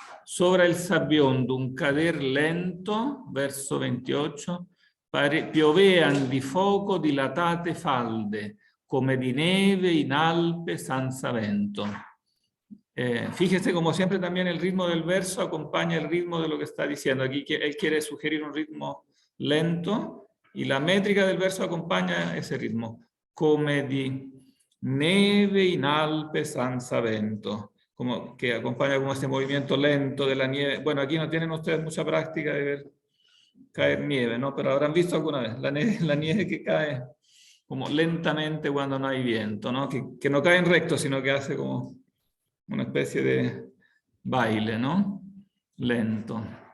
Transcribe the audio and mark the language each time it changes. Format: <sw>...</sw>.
<it>Sopra il sabbiondo un cader lento, verso 28, piovean di fuoco dilatate falde, come di neve in Alpe senza vento.</it> <es>Fíjese, como siempre, también el ritmo del verso acompaña el ritmo de lo que está diciendo. Aquí él quiere sugerir un ritmo lento y la métrica del verso acompaña ese ritmo.</es> <it>Come di neve in Alpe senza vento.</it> <es>Como que acompaña como este movimiento lento de la nieve. Bueno, aquí no tienen ustedes mucha práctica de ver caer nieve, ¿no? Pero habrán visto alguna vez la nieve que cae como lentamente cuando no hay viento, ¿no? Que no cae en recto, sino que hace como una especie de baile, ¿no? Lento.</es>